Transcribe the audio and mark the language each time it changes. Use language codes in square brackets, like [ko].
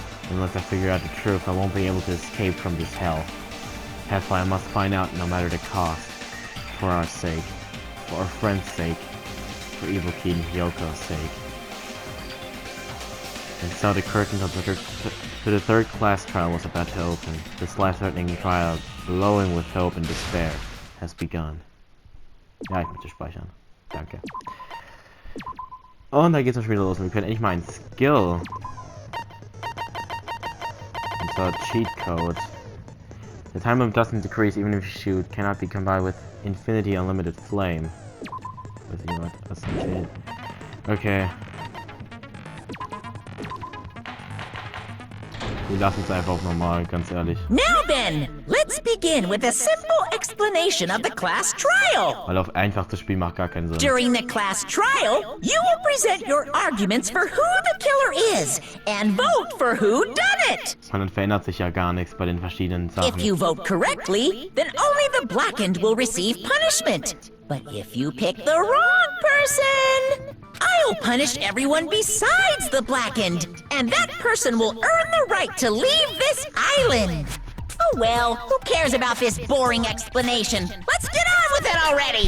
[en] Unless I figure out the truth, I won't be able to escape from this hell. That's why I must find out no matter the cost. For our sake. For our friend's sake. For Ibuki and Hyoko's sake. And so the curtain of the third class trial was about to open. This life-threatening trial, glowing with hope and despair, has begun. [de] Ja, ich möchte speichern. Danke. Und da geht's schon wieder los. Wir können endlich mal einen Skill. Und zwar Cheat Code. [en] The time limit doesn't decrease even if you shoot. Cannot be combined with Infinity Unlimited Flame. [de] Weiß ich was das steht. Okay. Wir lassen es einfach auf normal, ganz ehrlich. [en] Now then, let's begin with a simple explanation of the class trial. [de] Weil auf einfach das Spiel macht gar keinen Sinn. [en] During the class trial, you will present your arguments for who the killer is and vote for who done it. [de] Und dann verändert sich ja gar nichts bei den verschiedenen Sachen. [en] If you vote correctly, then only the blackened will receive punishment. But if you pick the wrong person, I'll punish everyone besides the blackened, and that person will earn the right to leave this island. Oh well, who cares about this boring explanation? Let's get on with it already!